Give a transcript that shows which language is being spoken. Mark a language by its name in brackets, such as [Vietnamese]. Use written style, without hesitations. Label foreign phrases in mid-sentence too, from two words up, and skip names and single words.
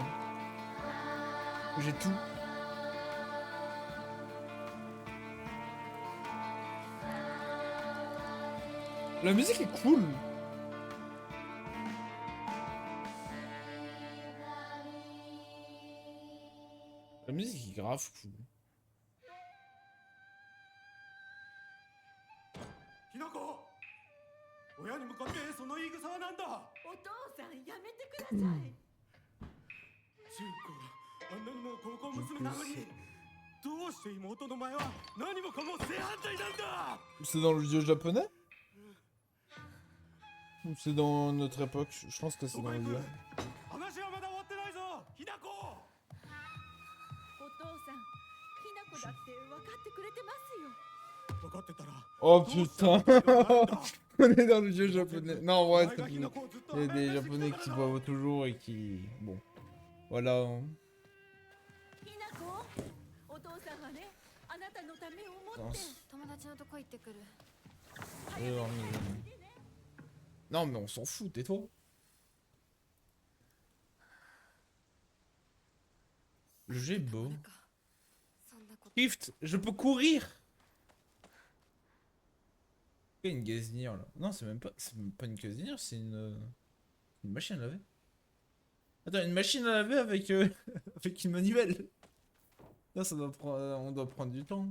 [French] J'ai tout. La musique est cool. La musique est grave cool. [Japanese] ひなこ親に向かってその言い草は何だお父さんやめてください。純子あんなにも高校娘なのにどうして妹の前は何もかも正反対なんだ [French] C'est dans le vieux japonais? Ou c'est dans notre époque? Je pense que c'est dans le vieux. [Japanese] 話はまだ終わってないぞひなこお父さん、ひなこだって分かってくれてますよ。分かってたら Oh どうした [French] putain! [Japanese] 私が悪いんだ [French] On est dans le vieux japonais. Non, ouais, [Japanese] お前 [French] c'est [Japanese] がひなこをずっと [French] il y a [Japanese] 甘 [French] des [Japanese] やかしてき [French] japonais [Japanese] た [French] qui [Japanese] からだ [French] boivent toujours et qui. Bon. Voilà. Hein. [Japanese] ひなこ、お父さんはね、あなたのためを思 [French] Non, [Japanese] って。友達のとこ行ってくる。 [French] non, mais on s'en fout, tais-toi. Le jeu est beau. [Japanese] そんなこと。 [French] Shift, je peux courir! Il y a une gazinière là. Non, c'est même pas une gazinière, c'est une machine à laver. Attends, une machine à laver avec, avec une manivelle. Là, ça doit prendre, on doit prendre du temps.